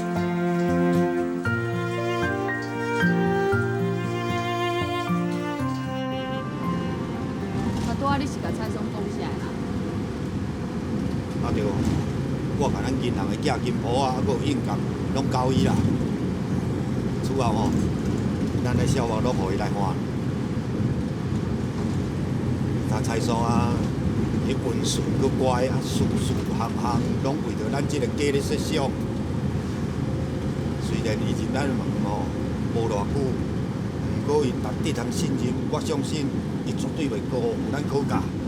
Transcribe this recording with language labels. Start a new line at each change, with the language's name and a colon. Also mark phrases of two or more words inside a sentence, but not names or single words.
Min Nan Chinese: 啊，拄仔你是甲蔡总讲啥啦？啊对，我甲咱银行的寄金簿啊，还有印鉴，拢交伊啦。此后吼，咱的小王拢互伊来还。蔡嫂啊，伊温顺佮乖啊，事事项项拢为着咱这个家咧设想。虽然伊入咱门吼无偌久，不过伊值得通信任，我相信伊绝对袂辜负咱考价。